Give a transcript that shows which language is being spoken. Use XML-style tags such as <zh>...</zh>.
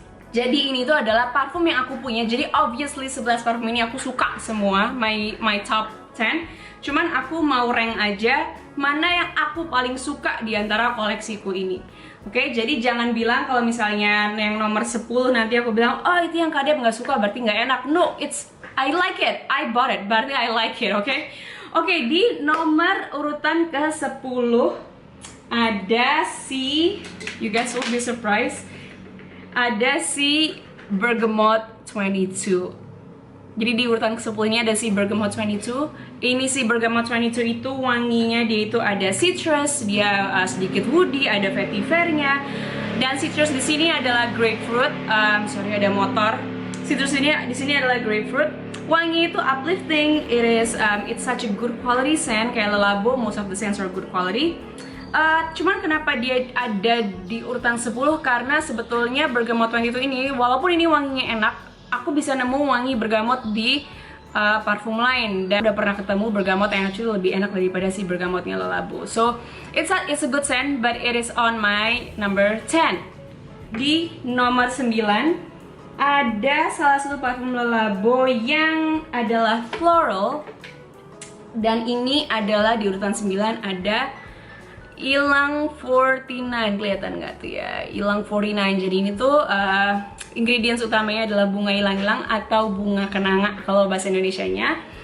<id>Jadi ini tuh adalah parfum yang aku punya. Jadi obviously 11 parfum ini aku suka semua,</id> <en>my top 10.</en> <id>Cuman aku mau rank aja mana yang aku paling suka di antara koleksiku ini. Oke, jadi jangan bilang kalau misalnya yang nomor 10 nanti aku bilang, oh itu yang Kak Deb nggak suka berarti nggak enak.</id> <en>No, it's I like it, I bought it,</en> <id>berarti</id> <en>I like it, oke?</en> <id>Oke, di nomor urutan ke-10 ada si,</id> <en>you guys will be surprised,</en> <id>ada si Bergamot 22. Jadi di urutan ke-10 ini ada si Bergamot 22. Ini si Bergamot 22 itu wanginya dia itu ada citrus, dia sedikit woody, ada vetivernya. Dan citrus di sini adalah grapefruit. Sorry ada motor. Citrus ini di sini adalah grapefruit. Wangi itu</id> <en>uplifting, it's such a good quality scent. Kayak Le Labo, most of the scents are good quality.</en> <id>Cuman kenapa dia ada di urutan 10? Karena sebetulnya Bergamot 22 ini, walaupun ini wanginya enak, aku bisa nemu wangi bergamot di parfum lain, dan udah pernah ketemu bergamot yang actually lebih enak daripada si bergamotnya Le Labo.</id> <en>So it's a good scent, but it is on my number 10.</en> <id>Di nomor 9 ada salah satu parfum Le Labo yang adalah floral, dan ini adalah di urutan 9 ada Ylang 49. Kelihatan nggak tuh ya, Ylang 49. Jadi ini tuh ingredients utamanya adalah bunga ylang-ylang atau bunga kenanga kalau bahasa Indonesianya.</id>